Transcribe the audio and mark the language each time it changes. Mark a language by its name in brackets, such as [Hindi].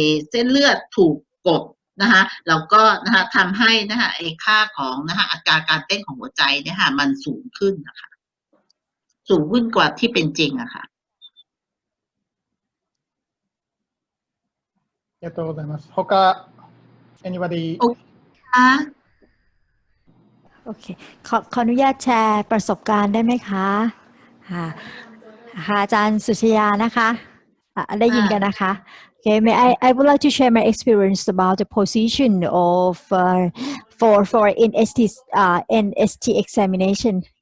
[Thai] เส้นเลือดถูกกดนะคะแล้วก็นะคะทำให้นะคะค่าของนะคะอัตราการเต้นของหัวใจเนี่ยค่ะมันสูงขึ้นนะคะสูงขึ้นกว่าที่เป็นจริงอะค่ะ [Japanese] ありがとうございます。他 [English] anybody [Thai] โอเคขออนุญาตแชร์ประสบการณ์ได้ไหมคะค่ะอาจารย์สุชยานะคะได้ยินกันนะคะ [English] Okay, I would like to share my experience about the position of for NST examination.